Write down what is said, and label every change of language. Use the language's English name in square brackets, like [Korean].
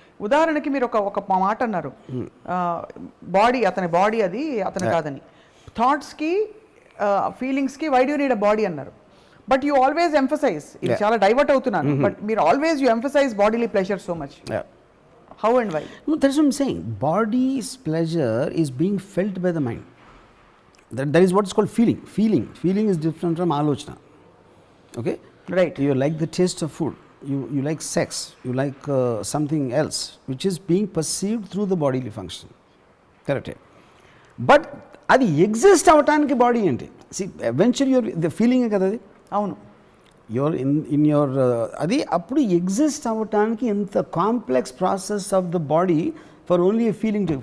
[Telugu] ఉదాహరణకి మీరు ఒక మాట అన్నారు, బాడీ అతని బాడీ అది అతని కాదని. [English] థాట్స్కి ఫీలింగ్స్కి why do need a body [Telugu] అన్నారు. [English] but you always emphasise, [Telugu] ఇది చాలా డైవర్ట్ అవుతున్నాను, [English] but [Telugu] మీరు [English] Always you emphasise bodily pleasure so much. How and why? No, that's what I'm saying. Body's pleasure is being felt by the mind. That is what is called feeling. Feeling is different from alochana. Okay? Right. You like the taste of food. You like sex. You like something else, which is being perceived through the bodily function. Correct? But [Telugu] అది exist అవటానికి body ఏంటి? [English] See, eventually the feeling [Telugu] కదా అది. అవును. [English] your in your [Telugu] అది అప్పుడు exist అవ్వటానికి ఎంత [English] Complex process of the body for only a feeling to.